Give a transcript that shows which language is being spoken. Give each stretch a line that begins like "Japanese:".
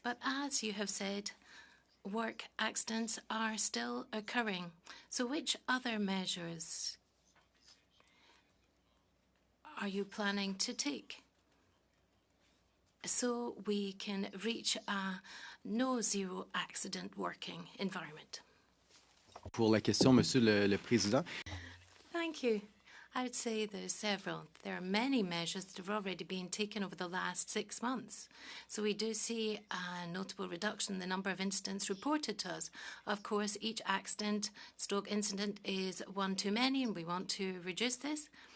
English: But as you have said, work accidents are still occurring. So which other measures are you planning to take so we can reach a no-zero accident working environment?
French: Pour la question, Monsieur le Président.
English: Thank you. I would say there's several. There are many measures that have already been taken over the last 6 months. So we do see a notable reduction in the number of incidents reported to us. Of course, each stroke incident is one too many, and we want to reduce this.